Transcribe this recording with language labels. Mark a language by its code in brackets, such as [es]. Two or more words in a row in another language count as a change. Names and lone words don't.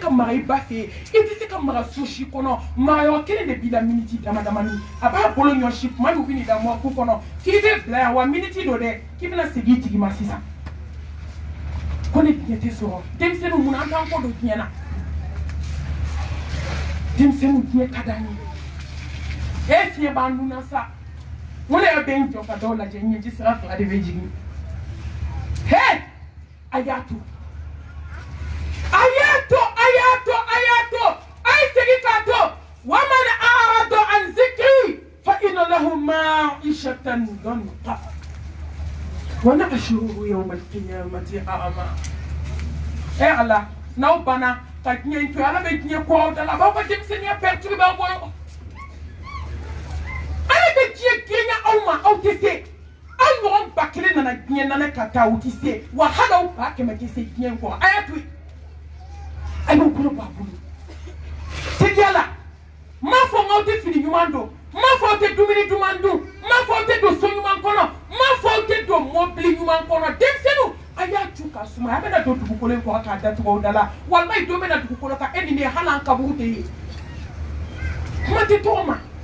[bm] ka mara i ba fɛ yen i tɛ se ka mara so si kɔnɔ marayɔrɔ kelen de b'i la miniti dama damani a b'a bolo ɲɔsi tuma min u bɛ n'i da mɔku kɔnɔ k'i bɛ bila yan wa miniti don dɛ k'i bɛna segin i tigi ma sisan ko ne diɲɛ tɛ sɔrɔ denmisɛnninw mun na an t'an kɔ don diɲɛ na denmisɛnninw diɲɛ ka d'an ye e fiɲɛ b'an nun na sa mun de y'a bɛ n jɔ ka dɔw lajɛ ɲɛji sira fila de bɛ jigin he a y'a to a ye segin k'a to wa [ar] من أعرض عن ذكري فإن له معيشة ضنكا ونحشره يوم القيامة أعمى [bm] ala n'aw banna ka diɲɛ in to ala bɛ diɲɛ kɔrɔw da la a b'aw ka denmisɛnniya perturber aw bolo ala bɛ diɲɛ gɛnya aw ma aw tɛ se aw ɲɔgɔn ba kelen nana diɲɛ nana ka taa u tɛ se wa hali aw ba kɛmɛ tɛ se diɲɛ in kɔrɔ a y'a to yen a y'aw bolo b'a bolo tigiya la n m'a fɔ k'aw tɛ fini ɲuman don n m'a fɔ aw tɛ dumuni ɲuman dun n m'a fɔ aw tɛ don so ɲuman kɔnɔ n m'a fɔ aw tɛ don mɔbili ɲuman kɔnɔ denmisɛnninw a y'a cu k'a suma a bɛna don dugukolo in kɔrɔ k'a datugu aw da la walayi don bɛna dugukolo kan e ni ne hali an kaburu tɛ ye kuma tɛ tɔgɔ ma